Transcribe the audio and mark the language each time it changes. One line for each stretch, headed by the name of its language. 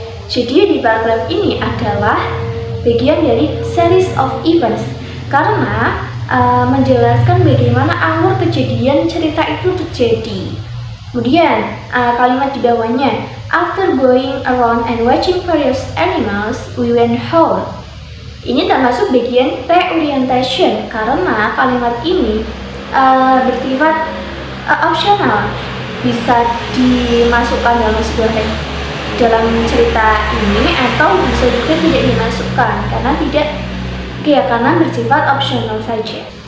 Indonesian: Jadi di paragraf ini adalah bagian dari
English: series of events
Indonesian: karena menjelaskan bagaimana alur kejadian cerita itu terjadi. Kemudian kalimat di bawahnya,
English: after going around and watching various animals, we went home.
Indonesian: Ini termasuk bagian pre-orientation karena kalimat ini bersifat optional, bisa dimasukkan dalam cerita ini atau bisa juga tidak dimasukkan karena bersifat optional saja.